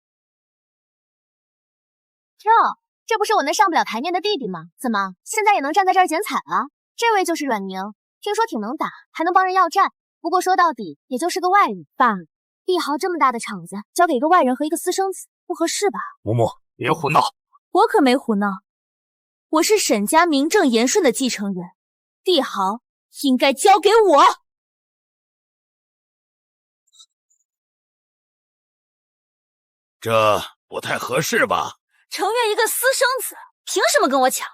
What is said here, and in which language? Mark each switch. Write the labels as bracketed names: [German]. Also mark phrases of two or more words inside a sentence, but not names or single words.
[Chinese] 这不是我那上不了台面的弟弟吗？怎么现在也能站在这儿捡彩了？这位就是阮宁，听说挺能打，还能帮人要债，不过说到底也就是个外人。爸，帝豪这么大的场子，交给一个外人和一个私生子，不合适吧？木木，別胡鬧！我可沒胡鬧，我是沈家名正言順的繼承人，帝豪應該交給我。這不太合適吧？程月一個私生子，憑什麼跟我搶？